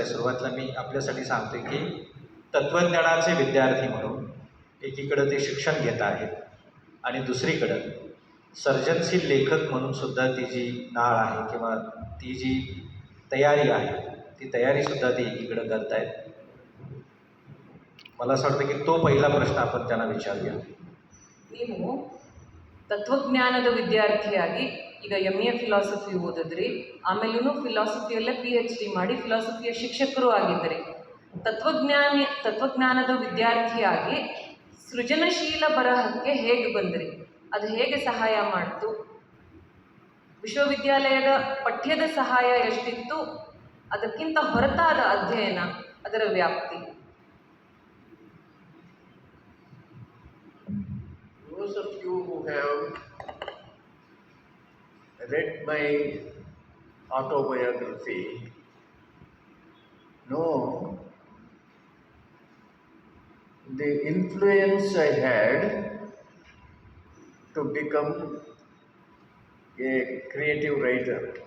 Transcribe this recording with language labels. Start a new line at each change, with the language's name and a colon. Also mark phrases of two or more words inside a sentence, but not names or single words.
Marathi: सुरुवातीला मी आपल्यासाठी सांगतोय की तत्त्वज्ञानाचे विद्यार्थी म्हणून एकीकडं ते शिक्षण घेत आहेत आणि दुसरीकडं सर्जनशील लेखक म्हणून सुद्धा ती जी नाळ आहे किंवा ती जी तयारी आहे ती तयारीसुद्धा ते एकीकडं करत आहेत. मला असं वाटतं की तो पहिला प्रश्न आपण त्यांना विचारूया.
Kannada: ನೀವು ತತ್ವಜ್ಞಾನದ ವಿದ್ಯಾರ್ಥಿಯಾಗಿ ಈಗ
English: MA philosophy
Kannada: ಓದಿದ್ರಿ, ಆಮೇಲೂ ಫಿಲಾಸಫಿಯಲ್ಲೇ PhD ಮಾಡಿ ಫಿಲಾಸಫಿಯ ಶಿಕ್ಷಕರು ಆಗಿದ್ರಿ. ತತ್ವಜ್ಞಾನದ ವಿದ್ಯಾರ್ಥಿಯಾಗಿ ಸೃಜನಶೀಲ ಬರಹಕ್ಕೆ ಹೇಗೆ ಬಂದ್ರಿ? ಅದು ಹೇಗೆ ಸಹಾಯ ಮಾಡಿತು? ವಿಶ್ವವಿದ್ಯಾಲಯದ ಪಠ್ಯದ ಸಹಾಯ ಎಷ್ಟಿತ್ತು? ಅದಕ್ಕಿಂತ ಹೊರತಾದ ಅಧ್ಯಯನ, ಅದರ ವ್ಯಾಪ್ತಿ?
English: Those of you who have read my autobiography know the influence I had to become a creative writer.